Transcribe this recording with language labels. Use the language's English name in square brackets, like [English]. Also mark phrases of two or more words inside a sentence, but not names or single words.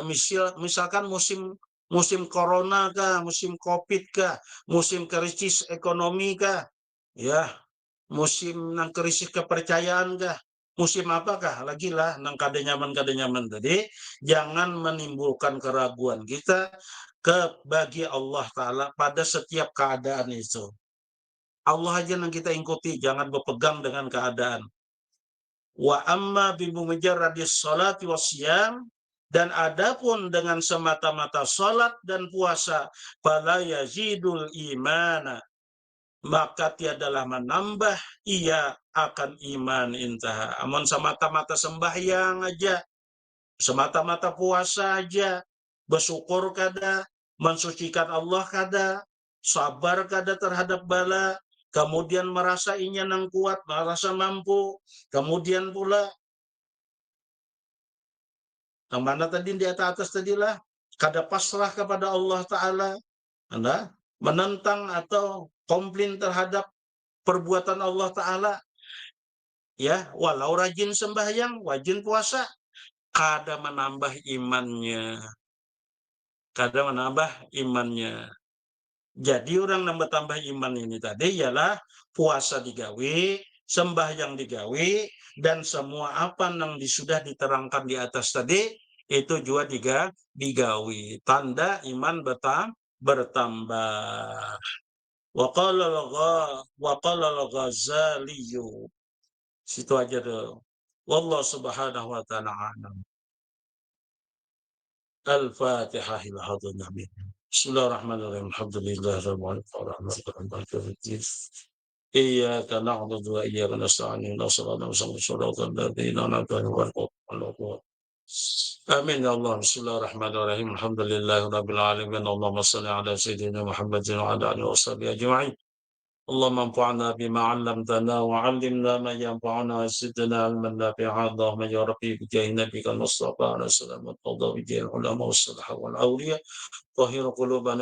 [Banjar] Misalkan musim corona kah, musim covid kah, musim krisis ekonomi kah, ya, musim nang krisis kepercayaan kah, musim apakah lagi lah nang kada nyaman tadi, jangan menimbulkan keraguan kita bagi Allah Ta'ala pada setiap keadaan itu. [Indonesian] Allah aja yang kita ikuti, jangan berpegang dengan keadaan. [Arabic] وأما بمجرد الصلاة والصيام, [Indonesian] dan adapun dengan semata-mata salat dan puasa, [Arabic] فلا يزيد الإيمان, [Indonesian] maka tiadalah menambah ia akan iman intaha. [Banjar] Amun semata-mata sembahyang aja, semata-mata puasa aja, bersyukur kada, mensucikan Allah kada, sabar kada terhadap bala, kemudian merasa inya nang kuat, merasa mampu, kemudian pula yang mana tadi di atas tadilah, kada pasrah kepada Allah Ta'ala, [Indonesian] Anda menentang atau komplain terhadap perbuatan Allah Ta'ala, ya, walau rajin sembahyang, wajin puasa, kada menambah imannya. Jadi orang yang bertambah iman ini tadi ialah puasa digawe, sembahyang digawe, dan semua apa yang sudah diterangkan di atas tadi, itu juga digawe. Tanda iman bertambah. [Arabic] وقال [Indonesian] al-Ghazali, situ aja tuh. [Arabic] والله سبحانه وتعالى أعلم. الفاتحة إلى حضرة النبي. بسم الله الرحمن الرحيم. الحمد لله رب العالمين. إياك نعبد وإياك نستعين. اهدنا الصراط الذين أنعمت عليهم. آمين يا الله. بسم الله الرحمن الرحيم. الحمد لله رب العالمين. اللهم صل على سيدنا محمد وعلى آله وصحبه أجمعين. اللهم انفعنا بما علمتنا وعلمنا ما ينفعنا وزدنا علما نافعا اللهم يا ربي بجاه نبيك المصطفى عليه السلام والقضاء بجاه العلماء والصلحاء والاولياء طهر قلوبنا